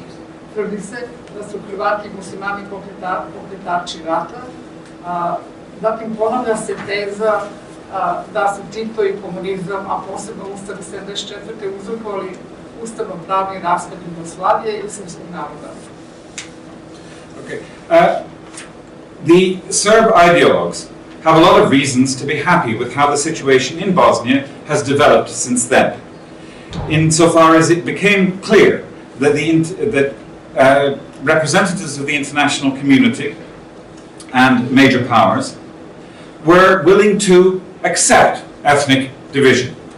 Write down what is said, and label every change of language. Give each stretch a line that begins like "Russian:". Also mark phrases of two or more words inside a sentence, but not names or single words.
Serbian: Tvrdi se da su Hrvati i muslimani pokretači rata, zatim ponavlja se teza da su Tito i komunizam, a posebno Ustav 74. uzrokovali ustavno-pravni raspad Jugoslavije i srpskog naroda.
English: Okay. The Serb ideologues have a lot of reasons to be happy with how the situation in Bosnia has developed since then, insofar as it became clear that representatives of the international community and major powers were willing to accept ethnic division.